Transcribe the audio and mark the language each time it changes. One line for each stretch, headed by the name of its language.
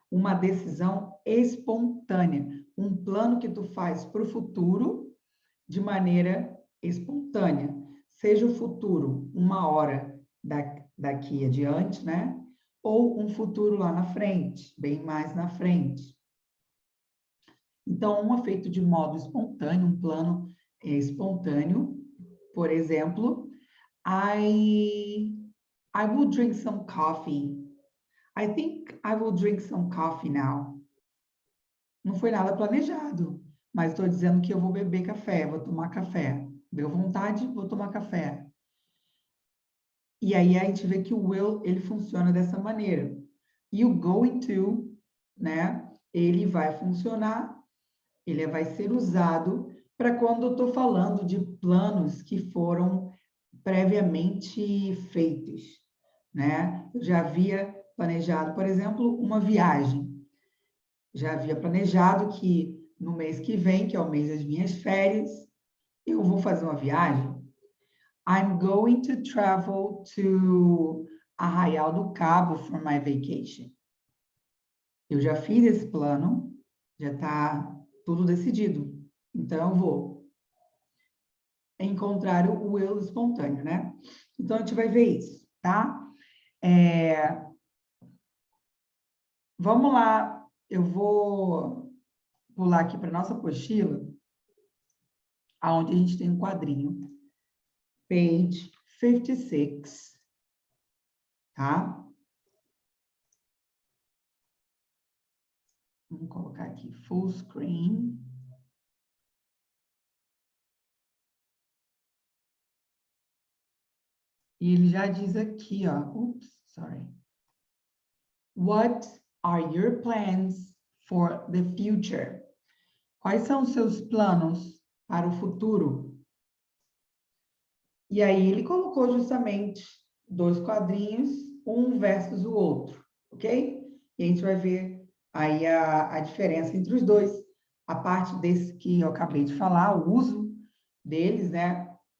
Portuguese: Uma decisão espontânea, um plano que tu faz para o futuro de maneira espontânea. Seja o futuro 1 hora daqui adiante, né? Ou um futuro lá na frente, bem mais na frente. Então, um é feito de modo espontâneo, um plano espontâneo. Por exemplo,
English: I will drink some coffee. I think I will drink some coffee now.
Portuguese: Não foi nada planejado, mas estou dizendo que eu vou beber café, vou tomar café. Deu vontade, vou tomar café. E aí a gente vê que o will, ele funciona dessa maneira. E o going to, né, ele vai funcionar, ele vai ser usado para quando eu estou falando de planos que foram previamente feitos, né? Eu já havia planejado, por exemplo, uma viagem. Já havia planejado que no mês que vem, que é o mês das minhas férias, eu vou fazer uma viagem.
English: I'm going to travel to Arraial do Cabo for my vacation.
Portuguese: Eu já fiz esse plano, já está tudo decidido. Então, eu vou. Encontrar o will espontâneo, né? Então, a gente vai ver isso, tá? Vamos lá, eu vou pular aqui para a nossa apostila, onde a gente tem um quadrinho.
English: Page 56, tá?
Portuguese: Vamos colocar aqui full screen. E ele já diz aqui, ó.
English: Oops, sorry. What are your plans for the future?
Portuguese: Quais são os seus planos para o futuro? E aí ele colocou justamente 2 quadrinhos, um versus o outro, ok? E a gente vai ver aí a diferença entre os dois. A parte desse que eu acabei de falar, o uso deles, né?